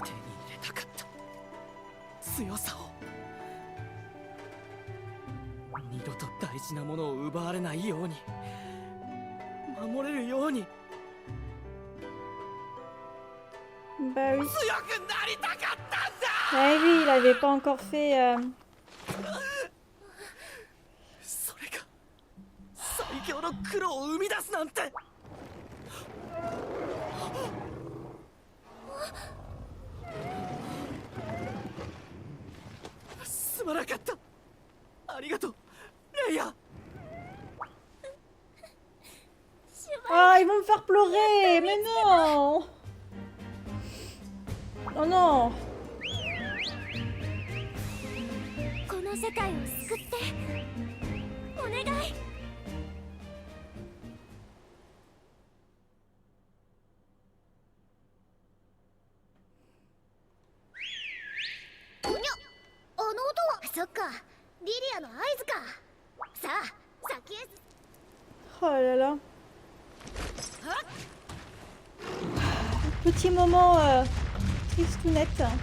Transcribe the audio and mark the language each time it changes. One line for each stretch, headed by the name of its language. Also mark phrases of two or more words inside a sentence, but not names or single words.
Japanese: 手に入れたかった強さを。二度と大事なものを奪われないように、守れるように。
French: Bah oui.
Japanese: 強くなりたかったんだ。
French: Ah oui, il avait pas encore fait...
Japanese: それが最強の黒を生み出すなんて。すまなかった。ありがとう、レイヤ。
French: Ah, ils vont me faire pleurer. Mais non. Oh non.
Japanese: この世界を救ってお願い。おにゃ、あの音は。そっか、リリアの合図か。さあ、先へ。
French: Oh là là. Petit moment tristounette.